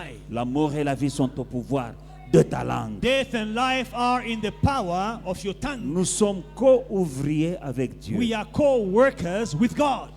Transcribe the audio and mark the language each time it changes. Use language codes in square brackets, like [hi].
[fr] La mort et la vie sont au pouvoir de ta langue. [en] Death and life are in the power of your tongue. [fr] Nous sommes co-ouvriers avec Dieu. [en] We are co-workers with God.